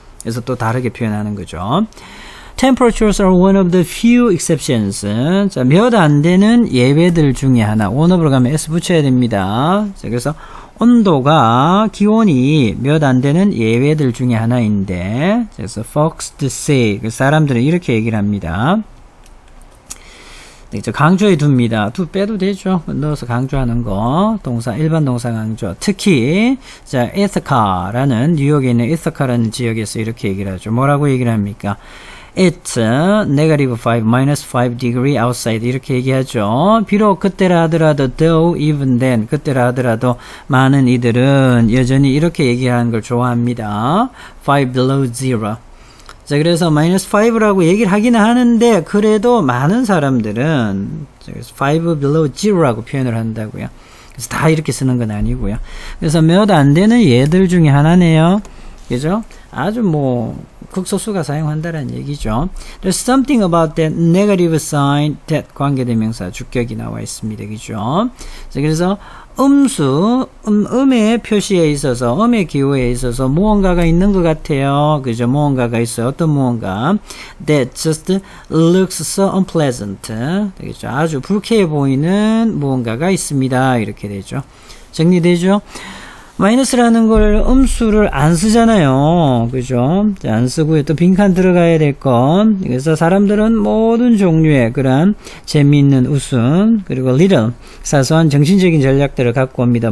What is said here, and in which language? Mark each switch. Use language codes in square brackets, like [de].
[ko] 그래서 또 다르게 표현하는 거죠. [en] Temperatures are one of the few exceptions. [ko] 자, 몇 안 되는 예외들 중에 하나. one of로 가면 s 붙여야 됩니다. 자, 그래서 온도가 기온이 몇 안 되는 예외들 중에 하나인데, 그래서 [en] folks say, [ko] 사람들은 이렇게 얘기를 합니다. 강조해 둡니다. 빼도 되죠. 넣어서 강조하는 거. 동사, 일반 동사 강조. 특히, 자, Ithaca라는, 뉴욕에 있는 Ithaca라는 지역에서 이렇게 얘기를 하죠. 뭐라고 얘기를 합니까? [en] It's negative 5, minus 5 degree outside. [ko] 이렇게 얘기하죠. 비록 그때라 하더라도, though, even then, 그때라 하더라도, 많은 이들은 여전히 이렇게 얘기하는 걸 좋아합니다. [en] 5 below zero. [ko] 자, 그래서 마이너스 5라고 얘기를 하기는 하는데, 그래도 많은 사람들은 [en] 5 below zero [ko] 라고 표현을 한다고요. 그래서 다 이렇게 쓰는 건 아니고요. 그래서 몇 안 되는 예들 중에 하나네요. 그죠? 아주 극소수가 사용한다는 얘기죠. [en] There's something about that negative sign that [ko] 관계대명사 주격이 나와 있습니다. 그죠? 자, 그래서 음의 표시에 있어서, 음의 기호에 있어서 무언가가 있는 것 같아요. 그죠? 무언가가 있어요. 어떤 무언가. [en] That just looks so unpleasant. [ko] 되겠죠? 아주 불쾌해 보이는 무언가가 있습니다. 이렇게 되죠. 정리되죠? 마이너스라는 걸 음수를 안 쓰잖아요. 그죠? 안 쓰고요. 또 빈칸 들어가야 될 건. 그래서 사람들은 모든 종류의 그런 재미있는 웃음, 그리고 little, 사소한 정신적인 전략들을 갖고 옵니다.